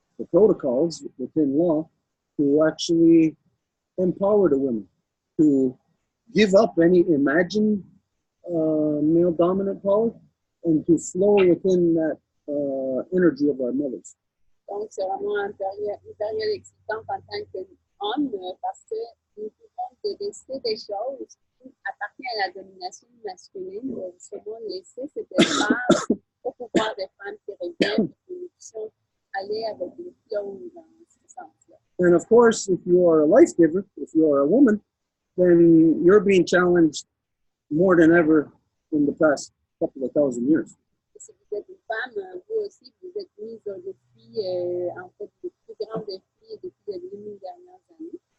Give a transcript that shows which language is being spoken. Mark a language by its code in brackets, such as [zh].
[en] protocols within law to actually empower the women, to give up any imagined male dominant power and to flow within that energy of our mothers. [fr] Donc, c'est vraiment une période excitante en tant qu'homme parce que nous pouvons délaisser des choses qui appartiennent à la domination masculine, justement laisser cet espace au pouvoir des femmes qui reviennent et que nous puissions aller avec le flow dans ce sens-là. [en] And of course, if you are a life giver, if you are a woman, then you're being challenged more than ever in the past couple of thousand years. [fr] Si vous êtes une femme, vous aussi, vous êtes mise au défi, en fait, des plus grands défis depuis les 2000 dernières années.